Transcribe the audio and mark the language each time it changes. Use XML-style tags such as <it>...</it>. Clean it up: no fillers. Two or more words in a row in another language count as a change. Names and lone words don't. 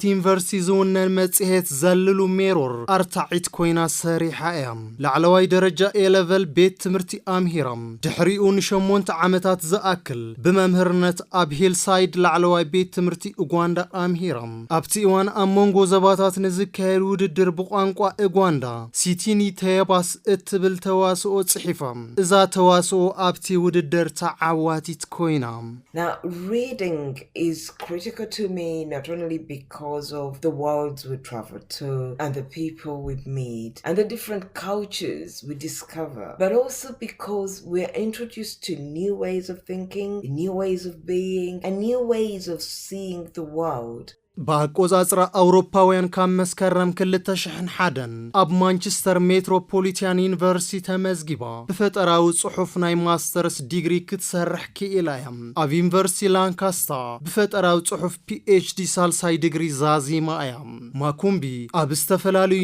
<ti>ዩኒቨርሲቲ ዝውነን መጽሔት ዘልሉ ሜሮር ኣርታዒት ኮይና ሰሪሓ እያ ላዕለዋይ ደረጃ ኤ-ሌቨል ቤት ትምህርቲ ኣምሂራም ድሕሪኡ ን8 ዓመታት ዝኣክል ብመምህርነት ኣብ ሂልሳይድ ላዕለዋይ ቤት ትምህርቲ ኡጋንዳ ኣምሂራም ኣብቲ እዋን ኣብ መንጎ ዘባታት ንዝካየድ ውድድር ብቋንቋ ኡጋንዳ ሲቲኒ ተየባስ እትብል ተዋስኦ ጽሒፋም እዛ ተዋስኦ ኣብቲ ውድድር ተዓዋቲት ኮይና</ti> <en>Now, reading is critical to me not only because of the worlds we travel to and the people we meet and the different cultures we discover, but also because we're introduced to new ways of thinking, new ways of being, and new ways of seeing the world.</en> <ti>በአቆጻጽራ አውሮፓውያን ካመስከረም 2001 ኣብ ማንቸስተር ሜትሮፖሊታን ዩኒቨርሲቲ ተመዝጊባ ብፈጠራዊ ጽሑፍ ናይ ማስተርስ ዲግሪ ክትሰርሕ ክኢላ እያ ኣብ ዩኒቨርሲቲ ላንካስተር ብፈጠራዊ ጽሑፍ PhD ሳልሳይ ዲግሪ ዛዚማ እያ ማኩምቢ ኣብ ዝተፈላለዩ</ti>